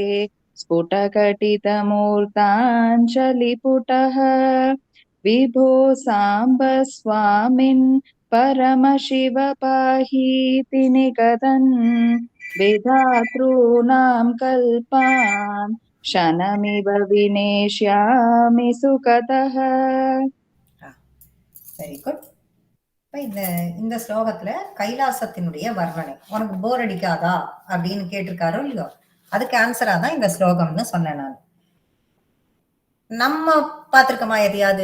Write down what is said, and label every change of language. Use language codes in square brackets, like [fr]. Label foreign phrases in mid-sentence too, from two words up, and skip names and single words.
[sa] स्फुटकटितमूर्ताञ्जलिपुटः विभो साम्ब स्वामिन् परमशिव पाहीति निकतन् विधातॄणां कल्पान् क्षणमिव विनेष्यामि सुखतः. [en] very good. [ta] இந்த இந்த ஸ்லோகத்துல கைலாசத்தினுடைய வர்ணனை உனக்கு போர் அடிக்காதா அப்படின்னு கேட்டிருக்காரோ இல்லையோ, அதுக்கு ஆன்சரா தான் இந்த ஸ்லோகம்னு சொன்னேன் நான். நம்ம பார்த்திருக்கோமா எதையாவது?